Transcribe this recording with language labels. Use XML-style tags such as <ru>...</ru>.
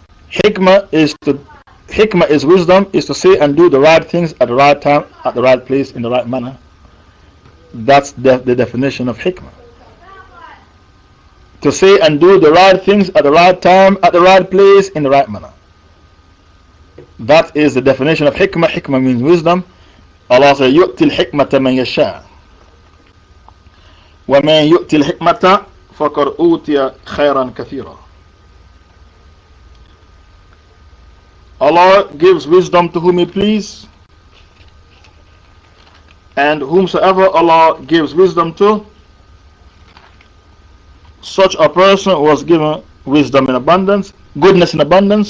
<en>Hikmah is wisdom, is to say and do the right things at the right time, at the right place, in the right manner. That's the definition of hikmah. To say and do the right things at the right time, at the right place, in the right manner. That is the definition of hikmah. Hikmah means wisdom. Allah says,</en> <ar>يُؤْتِ الْحِكْمَةَ مَنْ يَشَاءُ وَمَنْ يُؤْتِ الْحِكْمَةَ فَقَدْ أُوتِيَ خَيْرًا كَثِيرًا.</ar> <en>Allah gives wisdom to whom He please, and whomsoever Allah gives wisdom to, such a person was given wisdom in abundance, goodness in abundance.</en>